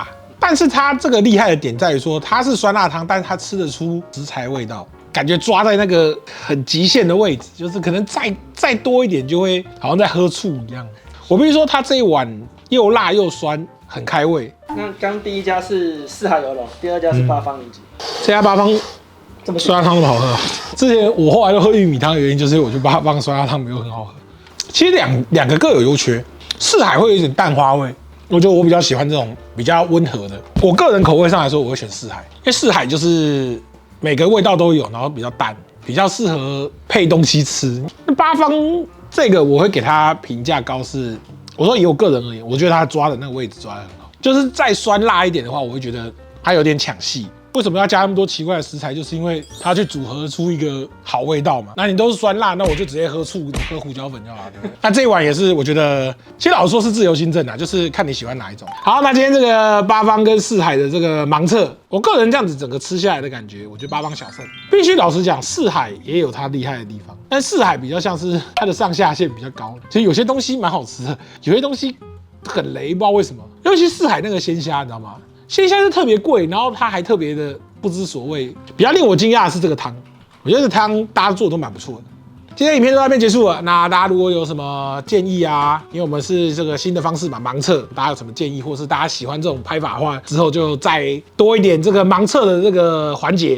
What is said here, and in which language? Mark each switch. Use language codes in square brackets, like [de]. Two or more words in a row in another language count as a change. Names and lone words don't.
[zh] 但是它這個厲害的點在於說，它是酸辣湯，但是它吃得出食材味道，感覺抓在那個很極限的位置，就是可能再多一點就會好像在喝醋一樣。我必須說，它這一碗又辣又酸，很開胃。那剛第一家是四海遊龍，第二家是八方雲集。這家八方酸辣湯那麼好喝，之前我後來都喝玉米湯的原因，就是我覺得八方酸辣湯沒有很好喝。其實兩個各有優缺，四海會有一點淡花味。我覺得我比較喜歡這種比較溫和的。我個人口味上來說，我會選四海，因為四海就是每個味道都有，然後比較淡，比較適合配東西吃。那八方這個我會給它評價高是，我說以我個人而言，我覺得它抓的那個位置抓得很好。就是再酸辣一點的話，我會覺得它有點搶戲。為什麼要加那麼多奇怪的食材？就是因為它去組合出一個好味道嘛。那你都是酸辣，那我就直接喝醋、喝胡椒粉就好了，对不对？那這一碗也是，我覺得其實老實說是自由心證啊，就是看你喜歡哪一種。好，那今天這個八方跟四海的這個盲測，我個人這樣子整個吃下來的感覺，我覺得八方小勝。必須老實講，四海也有它厲害的地方，但四海比較像是它的上下限比較高。其實有些東西蠻好吃的，有些東西很雷，不知道為什麼。尤其四海那個鮮蝦，你知道嗎？鮮蝦是特別貴，然後它還特別的不知所謂。比較令我驚訝的是這個湯，我覺得這湯大家做的都蠻不錯的。今天影片就到這邊結束了。那大家如果有什麼建議啊，因為我們是這個新的方式嘛，盲測，大家有什麼建議，或是大家喜歡這種拍法的話，之後就再多一點這個盲測的這個環節。